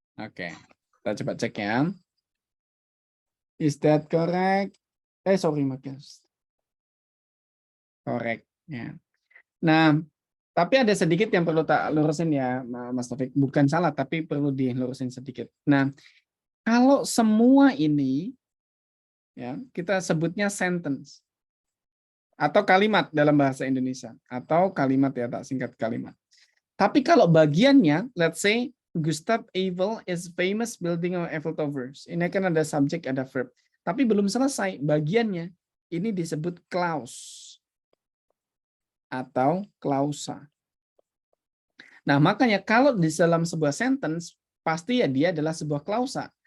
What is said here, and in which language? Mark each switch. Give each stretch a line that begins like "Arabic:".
English: Oke,
Indonesian: kita coba cek ya.
English: Is that correct? Sorry, Marcus. Correct. Ya.
Indonesian: Nah, tapi ada sedikit yang perlu tak lurusin ya, Mas Taufik. Bukan salah, tapi perlu dilurusin sedikit. Nah, kalau semua ini, ya kita sebutnya sentence. Atau kalimat dalam bahasa Indonesia. Atau kalimat ya, tak singkat kalimat. Tapi kalau bagiannya,
English: let's say, Gustav Eiffel is famous building of Eiffel Towers.
Indonesian: Ini kan ada subjek, ada verb. Tapi belum selesai bagiannya. Ini disebut clause atau klausa. Nah, makanya kalau di dalam sebuah sentence, pasti ya dia adalah sebuah klausa.